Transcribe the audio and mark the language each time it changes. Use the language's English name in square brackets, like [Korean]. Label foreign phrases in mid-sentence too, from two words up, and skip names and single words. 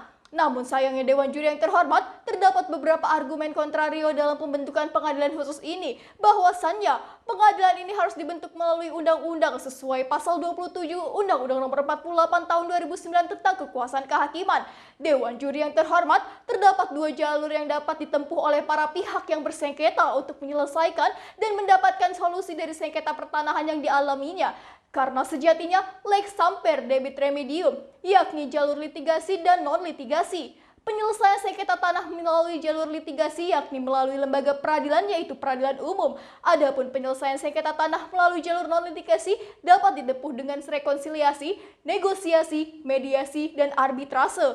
[Indonesian] Namun sayangnya Dewan Juri yang terhormat, terdapat beberapa argumen kontrario dalam pembentukan pengadilan khusus ini, bahwasannya pengadilan ini harus dibentuk melalui undang-undang sesuai pasal 27 Undang-Undang Nomor 48 tahun 2009 tentang kekuasaan kehakiman. Dewan Juri yang terhormat, terdapat 2 jalur yang dapat ditempuh oleh para pihak yang bersengketa untuk menyelesaikan dan mendapatkan solusi dari sengketa pertanahan yang dialaminya. [Latin] Karena sejatinya lex samper debit remedium, [Indonesian] yakni jalur litigasi dan non-litigasi. Penyelesaian sengketa tanah melalui jalur litigasi yakni melalui lembaga peradilan yaitu peradilan umum. Adapun penyelesaian sengketa tanah melalui jalur non-litigasi dapat ditempuh dengan rekonsiliasi, negosiasi, mediasi, dan arbitrase.